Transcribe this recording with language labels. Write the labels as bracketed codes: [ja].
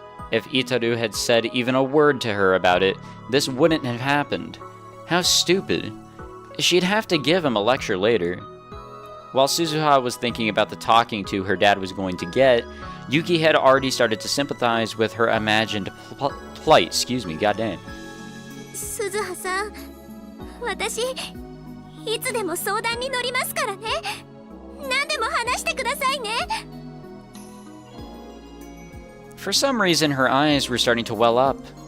[en] If Itaru had said even a word to her about it, this wouldn't have happened. How stupid. She'd have to give him a lecture later. While Suzuha was thinking about the talking to her dad was going to get, Yuki had already started to sympathize with her imagined plight. Goddamn. [ja] 鈴葉さん、私、いつでも相談に乗りますからね。何でも話してくださいね。 [en] For some reason, her eyes were starting to well up.